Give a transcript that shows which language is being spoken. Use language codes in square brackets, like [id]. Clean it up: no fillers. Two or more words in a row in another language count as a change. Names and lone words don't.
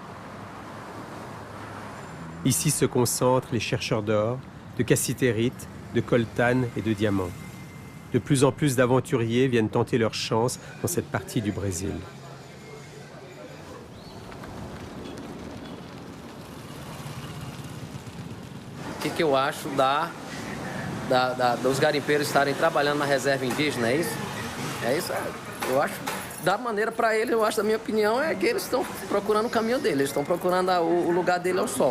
[fr] Ici se concentrent les chercheurs d'or, de cassitérite, de coltan et de diamants. De plus en plus d'aventuriers viennent tenter leur chance dans cette partie du Brésil. [pt] O que eu acho dos garimpeiros estarem trabalhando na reserva indígena, é isso? É isso, eu acho, da maneira para eles, eu acho, da minha opinião, é que eles estão procurando o caminho deles, eles estão procurando o lugar dele ao sol.